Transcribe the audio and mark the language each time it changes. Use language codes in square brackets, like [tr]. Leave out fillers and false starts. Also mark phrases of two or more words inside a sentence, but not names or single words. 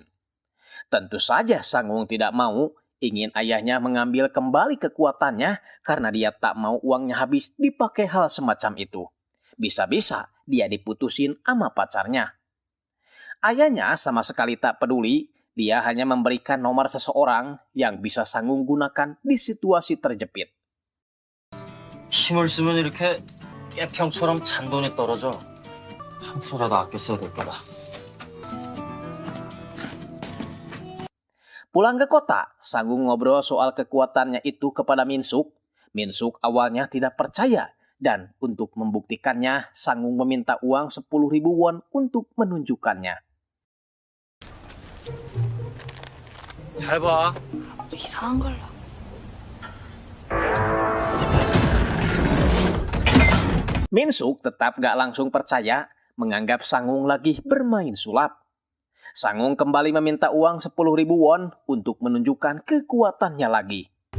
[id] Tentu saja Sangung tidak mau, ingin ayahnya mengambil kembali kekuatannya karena dia tak mau uangnya habis dipakai hal semacam itu. Bisa-bisa dia diputusin sama pacarnya. Ayahnya sama sekali tak peduli, dia hanya memberikan nomor seseorang yang bisa Sangung gunakan di situasi terjepit. [ko] 힘을 쓰면 이렇게 깨평처럼 잔돈이 떨어져. 한 푼이라도 아껴 써야 될 거다. [id] Pulang ke kota, Sangung ngobrol soal kekuatannya itu kepada Minsuk. Minsuk awalnya tidak percaya Dan untuk membuktikannya, Sangung meminta uang 10.000 won untuk menunjukkannya. [ko] 잘 봐. 또 이상한 걸로. [id] Minsuk tetap gak langsung percaya, menganggap Sangung lagi bermain sulap. Sangung kembali meminta uang 10.000 won untuk menunjukkan kekuatannya lagi.